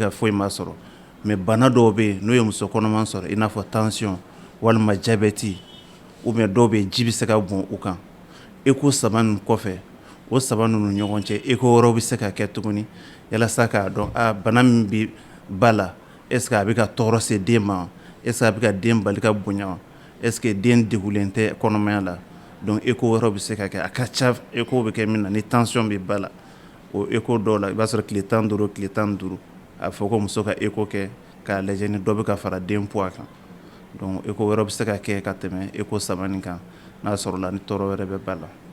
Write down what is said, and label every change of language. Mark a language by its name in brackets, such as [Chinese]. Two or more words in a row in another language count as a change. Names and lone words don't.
[Bambara] ka foyi ma sɔrɔ mais bana dɔw bɛ yen n'o ye muso kɔnɔma sɔrɔ i n'a fɔ tension walima [French] diabète ou bien [Bambara] dɔw bɛ yen ji bɛ se ka bɔn u kan eko 3 ninnu kɔfɛ o 3 ninnu ɲɔgɔn cɛ eko wɛrɛw bɛ se ka kɛ tuguni yalasa k'a dɔn bana min bɛ ba la [French] est-ce que [Bambara] a bɛ ka tɔɔrɔ se den ma [French] est-ce que [Bambara] a bɛ ka den bali ka bonya [French] est-ce que [Bambara] den degulen tɛ kɔnɔmaya la donc eko wɛrɛw bɛ se ka kɛ a ka ca eko bɛ kɛ min na ni tension bɛ ba la o écho dɔw la i b'a sɔrɔ tile 15 tile 15 a fɔ ko muso ka écho kɛ k'a lajɛ ni dɔ bɛ ka fara den poids kan [French] donc écho [Bambara] wɛrɛ bɛ se ka kɛ ka tɛmɛ écho 3 nin kan n'a sɔrɔla ni tɔɔrɔ wɛrɛ bɛ ba la.